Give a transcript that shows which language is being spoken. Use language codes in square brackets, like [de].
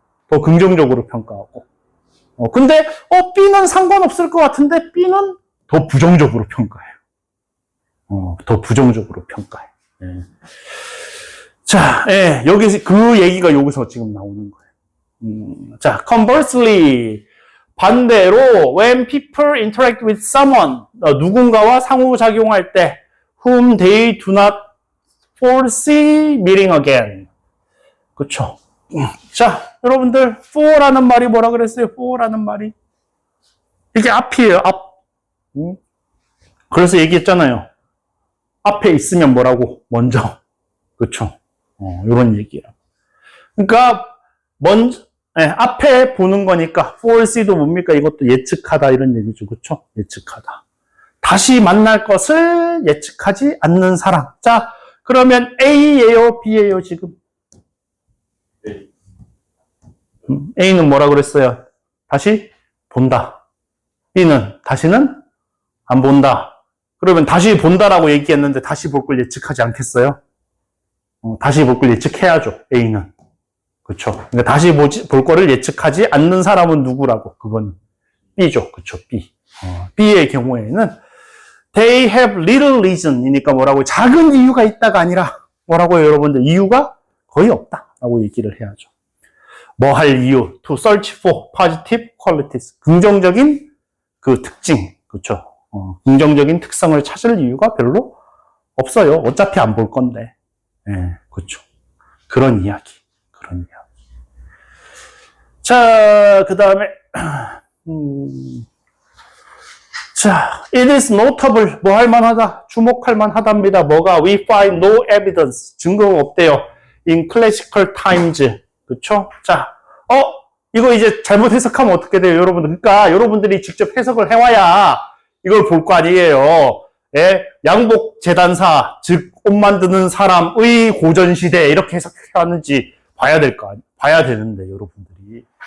[ko] 더 긍정적으로 평가하고. 근데 B는 상관없을 것 같은데 B는 더 부정적으로 평가해요. 더 부정적으로 평가해. 예. 자, 여기서 그 얘기가 여기서 지금 나오는 거예요. [en] 자, conversely, [ko] 반대로 [en] when people interact with someone, [ko] 누군가와 상호작용할 때 [en] whom they do not foresee meeting again. [ko] 그쵸? 자, 여러분들 for라는 말이 뭐라 그랬어요? for라는 말이 이게 앞이에요. 앞. 그래서 얘기했잖아요. 앞에 있으면 뭐라고? 먼저. 그쵸? 이런 얘기야. 그러니까 먼저 앞에 보는 거니까 foresee도 뭡니까? 이것도 예측하다 이런 얘기죠. 그렇죠? 예측하다. 다시 만날 것을 예측하지 않는 사람. 자, 그러면 A예요, B예요, 지금? A는 뭐라 그랬어요? 다시 본다. B는 다시는 안 본다. 그러면 다시 본다라고 얘기했는데 다시 볼 걸 예측하지 않겠어요? 다시 볼 걸 예측해야죠, A는. 그쵸. 그러니까 다시 볼 거를 예측하지 않는 사람은 누구라고? 그건 B죠. 그쵸, B. B의 경우에는 [en] they have little reason [ko] 이니까 뭐라고? 작은 이유가 있다가 아니라 뭐라고요, 여러분들? 이유가 거의 없다라고 얘기를 해야죠. 뭐 할 이유? [en] to search for positive qualities. [ko] 긍정적인 그 특징. 그쵸. 긍정적인 특성을 찾을 이유가 별로 없어요. 어차피 안 볼 건데. 그쵸. 그런 이야기. 자, 그 다음에, 자, [en] it is notable, [ko] 뭐 할만하다, 주목할 만하답니다. 뭐가? [en] We find no evidence, [ko] 증거가 없대요. [en] in classical times. 그쵸? [ko] 자, 이거 이제 잘못 해석하면 어떻게 돼요, 여러분들? 그러니까 여러분들이 직접 해석을 해와야 이걸 볼 거 아니에요. 양복 재단사, 즉, 옷 만드는 사람의 고전시대, 이렇게 해석해왔는지 봐야 되는데, 여러분들이.